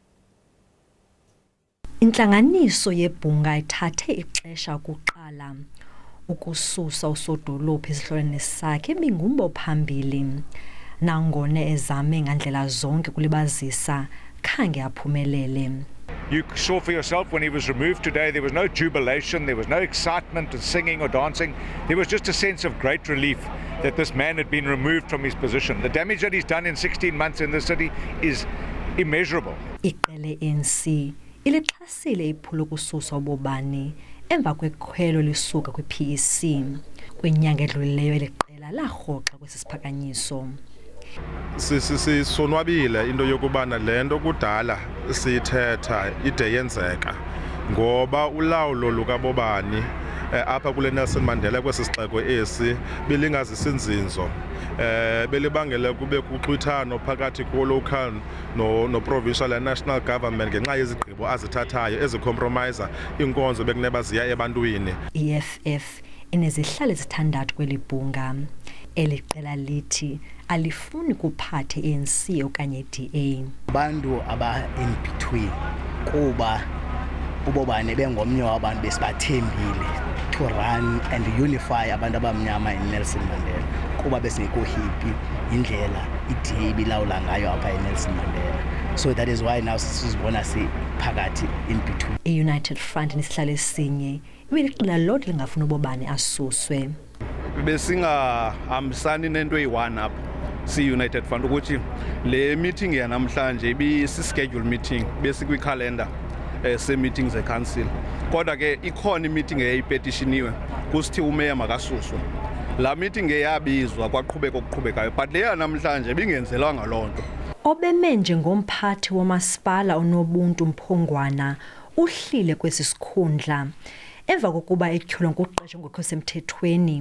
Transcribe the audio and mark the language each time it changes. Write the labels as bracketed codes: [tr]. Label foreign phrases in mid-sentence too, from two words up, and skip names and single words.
[xh] Intlanganiso yebhunga ithathe ixesha ukuqala ukususa usodolophu esihlolweni sakhe bingumbo phambili nangona ezame ngandlela zonke kulibazisa khange aphumelele. [en] You saw for yourself when he was removed today, there was no jubilation, there was no excitement of singing or dancing. There was just a sense of great relief that this man had been removed from his position. The damage that he's done in 16 months in the city is immeasurable. [xh] Iqele ANC ilixhasile iphulo kususwa Bobani emva kwekhwelo lisuka kwi-PEC kwinyanga edlulileyo eliqela larhoxa kwesiphakanyiso. Sisonwabile into yokubana lento kudala sithetha ide yenzeka ngoba ulawulo lukaBobani apha kule Nelson Mandela kwesixeko esi belingazisinzinzo belibangele kube kuxwithano phakathi ko-local no- [en] provincial and national government [xh] ngenxa yezigqibo azithathayo ezicompromise inkonzo bekuneba ziya ebantwini. EFF inezihlalo ezithandathu kweli bhunga. Eli qela lithi alifuni kuphathe ANC okanye DA. Abantu aba [en] in between [xh] kuba uBobani bengomnye wabantu besibathembile [en] to run and unify [xh] abantu abamnyama [en] in Nelson Mandela [xh] kuba besingekho hippie indlela iDA ibilawula ngayo apha eNelson Mandela. [en] So that is why now [xh] sizibona siphakathi [en] in between. [xh] I-United Front nesihlalo esinye ibeliqela lodwa lingafuna uBobani asuswe. Besingahambisani nento eyi-one apha si-United Front ukuthi le meeting yanamhlanje ibisi- [en] schedule meeting [xh] besikwi-calendar se-meeting ze-council. Kodwa ke ikhona i-meeting eyayipetishiniwe kusithi umeya makasuswe. La meeting eyabizwa kwaqhubeka okuqhubekayo but le yanamhlanje bingenzelwanga loo nto. Obeme njengomphathi womasipala onobuntu Mphongwana uhlile kwesi sikhundla emva kokuba etyholwa ngokuqesha ngokho semthethweni.